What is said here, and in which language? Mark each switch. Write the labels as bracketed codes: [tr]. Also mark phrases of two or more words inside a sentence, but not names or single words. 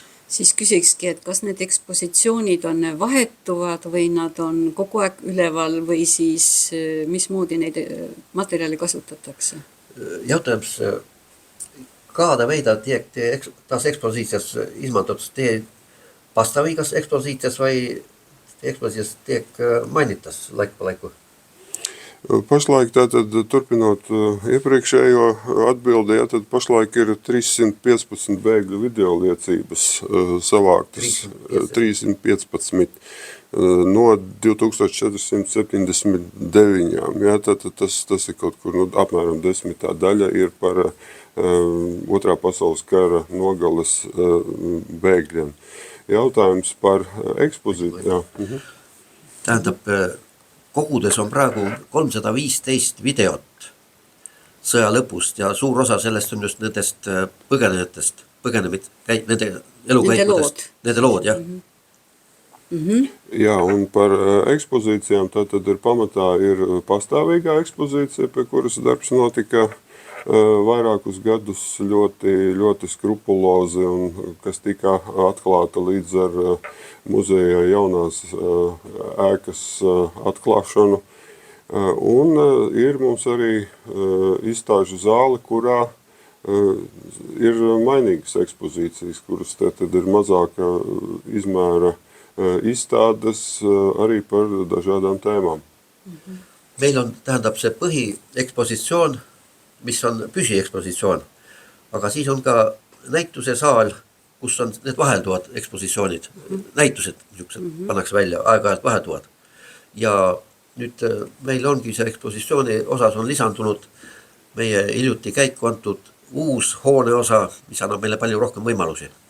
[et] Siis küsikski, et kas need ekspositsioonid on vahetuvad või nad on kogu aeg üleval või siis mismoodi neid materjali kasutatakse? [lv] Jautājums, kāda veidā tiek tās ekspozīcijas izmantotas? Tie pastāvīgas ekspozīcijas vai ekspozīcijas tiek mainitas laiku pa laiku? Pašlaik tātad, turpinot iepriekšējo atbildi, tad pašlaik ir 315 bēgļu videoliecības savāktas. 315 no 2479. Jā, tātad tas ir kaut kur apmēram 10. daļa ir par otrā pasaules kara nogales bēgļiem. Jautājums par ekspozīciju. [et] Tähendab, kogudes on praegu 315 videot sõja lõpust ja suur osa sellest on just nendest põgenejatest, nende elukäikudest, nende lood, jah. [lv] Jā, un par ekspozīcijām tātad ir pamatā ir pastāvīgā ekspozīcija, pie kuras darbs notika vairākus gadus ļoti skrupulozi un kas tika atklāta līdz ar muzeja jaunās ēkas atklāšanu. Un ir mums arī izstāžu zāle, kurā ir mainīgas ekspozīcijas, kuras tad ir mazāka izmēra izstādes arī par dažādām tēmām. [et] Meil on, tähendab, see põhiekspositsioon, mis on püsiekspositsioon, aga siis on ka näituse saal, kus on need vahelduvad ekspositsioonid, näitused pannakse välja, aeg-ajalt vahelduvad. Ja nüüd meil ongi see ekspositsiooni osas on lisandunud meie hiljuti käiku antud uus hoone osa, mis annab meile palju rohkem võimalusi.